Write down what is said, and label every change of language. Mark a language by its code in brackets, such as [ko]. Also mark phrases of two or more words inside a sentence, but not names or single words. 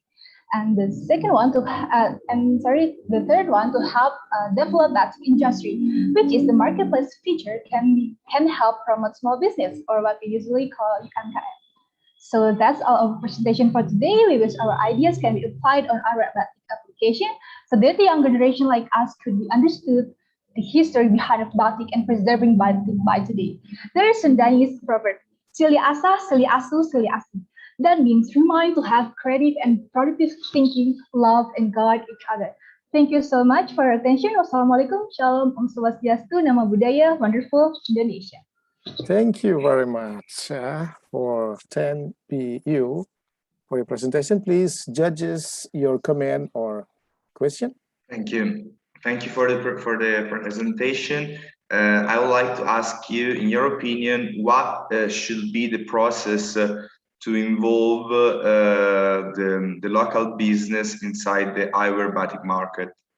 [en] And the second one the third one to help develop that industry, which is the marketplace feature can help promote small business or what we usually call UMKM. So that's our presentation for today. We wish our ideas can be applied on our Batik application so that the younger generation like us could be understood the history behind of Batik and preserving Batik by today. There is Sundanese proverb, [su] Sili asa, sili asu, sili asu. [en] That means remind to have creative and productive thinking, love, and guide each other. Thank you so much for your attention. Wassalamualaikum, shalom, [ban] om swastiastu, [en] nama budaya, wonderful Indonesia. Thank you very much for 10PU for your presentation. Please, judges, your comment or question. Thank you. Thank you for the presentation. I would like to ask you, in your opinion, what should be the process to involve the local business inside the iWareBatik market?